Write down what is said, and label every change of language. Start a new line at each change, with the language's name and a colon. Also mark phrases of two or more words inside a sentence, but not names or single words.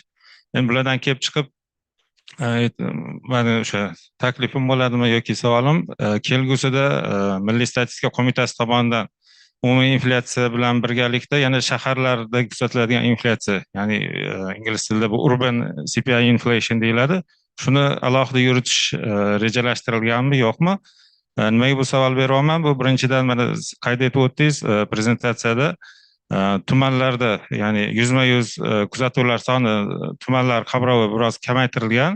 Uzbek: Endi bulardan kelib chiqib, mana o'sha taklifim bo'ladimi yoki savolim, kelgusida Milliy statistika qo'mitasi tomonidan umumiy inflyatsiya bilan birgalikda yana shaharlarda kuzatiladigan inflyatsiya, ya'ni ingliz tilida bu
English: urban CPI inflation
Uzbek: deyiladi. Shuni alohida yuritish rejalashtirilganmi, yo'qmi? Nimaga bu savol beryapman? Bu birinchidan mana qayd etib o'tdingiz prezentatsiyada tumanlarda, ya'ni yuzma-yuz kuzatuvlar soni tumanlar qamrovi biroz kamaytirilgan.